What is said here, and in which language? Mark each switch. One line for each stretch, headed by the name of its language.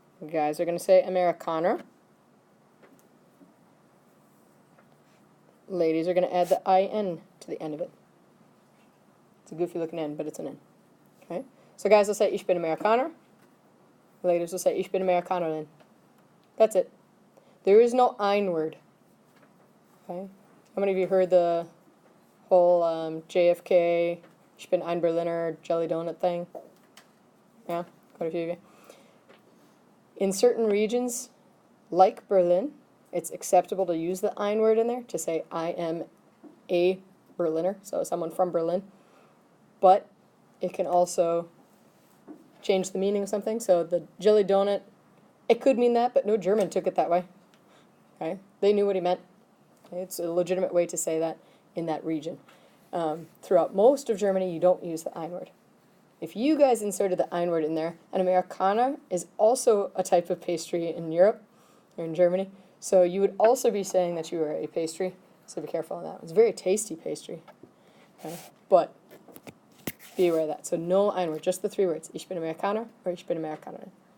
English: Guys are going to say Amerikaner. Ladies are going to add the IN to the end of it. It's a goofy looking N, but it's an N. Okay? So guys will say
German: Ich bin Amerikaner.
English: Ladies will say
German: Ich bin Amerikanerin.
English: That's it. There is no ein word. Okay? How many of you heard the whole JFK,
German: Ich bin ein Berliner
English: jelly donut thing? Yeah, quite a few of you. In certain regions, like Berlin, it's acceptable to use the ein word in there to say I am a Berliner, so someone from Berlin. But it can also change the meaning of something. So the jelly donut, it could mean that, but no German took it that way. Okay, they knew what he meant. Okay? It's a legitimate way to say that in that region. Throughout most of Germany, you don't use the ein word. If you guys inserted the ein word in there, an Amerikaner is also a type of pastry in Europe, or in Germany, so you would also be saying that you are a pastry, so be careful on that. It's a very tasty pastry, okay? But be aware of that. So no ein word, just the three words,
German: Ich bin Amerikaner
English: or
German: Ich bin Amerikanerin.